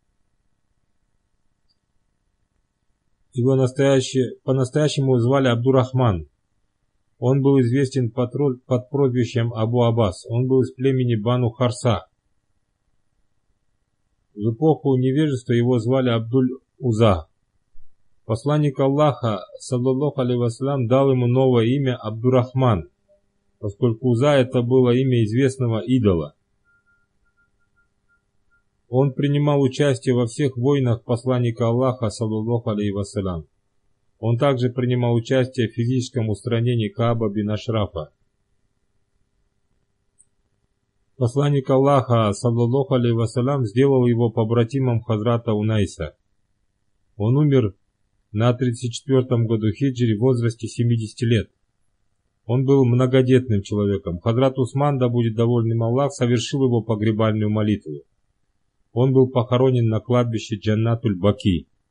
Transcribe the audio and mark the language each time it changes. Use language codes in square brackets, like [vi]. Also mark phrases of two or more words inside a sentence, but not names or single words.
[ru] Его по-настоящему звали Абдурахман. Он был известен под прозвищем Абу Аббас. Он был из племени Бану Харса. В эпоху невежества его звали Абдуль-Уза. Посланник Аллаха, [ar] صلى الله عليه وسلم, [ru] дал ему новое имя Абдурахман, поскольку Уза это было имя известного идола. Он принимал участие во всех войнах посланника Аллаха, [ar] صلى الله عليه وسلم. [ru] Он также принимал участие в физическом устранении Кааба бин Ашрафа. Посланник Аллаха, [ar] صلى الله عليه وسلم, [ru] сделал его побратимом Хазрата Унайса. Он умер на 34-м году хиджри в возрасте 70 лет. Он был многодетным человеком. Хазрат Усман, да будет доволен им Аллах, совершил его погребальную молитву. Он был похоронен на кладбище Джаннатуль-Баки.